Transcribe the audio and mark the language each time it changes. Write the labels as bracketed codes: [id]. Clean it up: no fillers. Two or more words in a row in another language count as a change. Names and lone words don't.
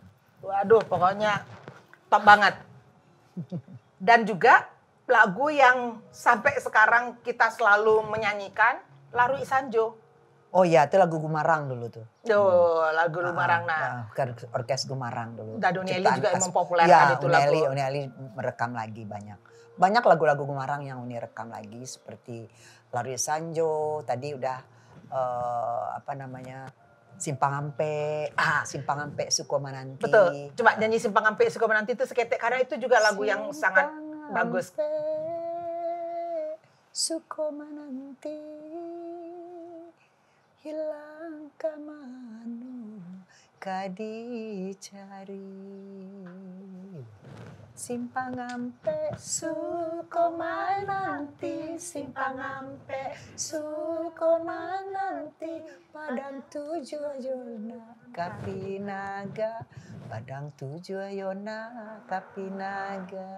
[id] Waduh pokoknya top banget. Dan juga lagu yang sampai sekarang kita selalu menyanyikan, Laru Isanjo. Oh iya, itu lagu Gumarang dulu tuh. Lagu Lumarang Orkes Gumarang dulu. Dado Nelly Ciptaan juga khas- mempopulerkan ya, itu lagu. Uneli merekam lagi banyak. Banyak lagu-lagu Gumarang yang Uni rekam lagi seperti Laru Sanjo, tadi udah Simpang Ampe, Simpang Ampe Sukomananti. Betul. Coba nyanyi Simpang Ampe Sukomananti itu seketek karena itu juga lagu yang sangat bagus. [min] Sukomananti hilang kamanu kadicari. Simpang Ampe Sukomananti, Simpang Ampe Sukomananti, Padang Tujuh Ayona Kapinaga, Padang Tujuh Ayona Kapinaga.